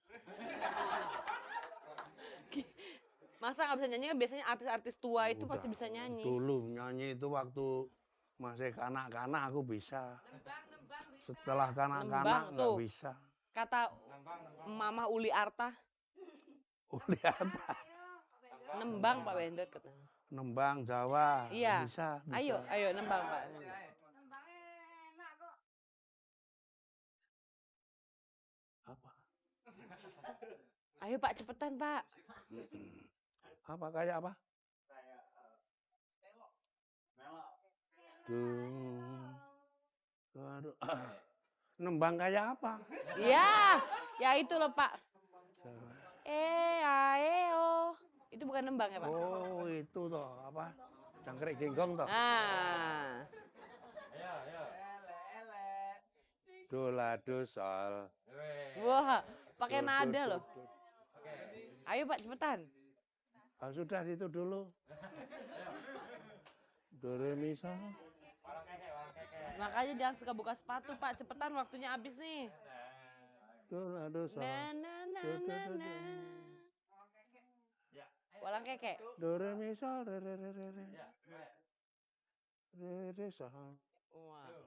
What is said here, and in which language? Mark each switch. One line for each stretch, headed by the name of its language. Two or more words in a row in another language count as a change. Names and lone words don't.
Indonesian: Masa nggak bisa nyanyi? Kan biasanya artis-artis tua itu pasti Udah. bisa nyanyi. Dulu nyanyi itu waktu masih kanak-kanak aku bisa. Setelah kanak-kanak Nembang nggak tuh. bisa. Kata Mama Uli Arta, Lihat. Nembang Pak Bendot katanya. Nembang Jawa. Iya. Bisa. Ayo nembang Pak. Apa? Ayo Pak cepetan Pak. Apa kayak apa? Duh. Aduh. Nembang kayak apa? Ya itu loh Pak. Aeo. Itu bukan nembang ya Pak? Oh itu toh apa? Jangkrik genggong toh. Ah. Do la do sol. Wah, pakai Do, do, nada do, loh. do. Ayo Pak cepetan. Ah, sudah itu dulu. Do re mi sol. Makanya jangan suka buka sepatu Pak, cepetan waktunya habis nih. Do la do sol. Na na na Do, do, na do, na. do. Walang keke. Do re mi sol re re re re re. Re re sol. Wah.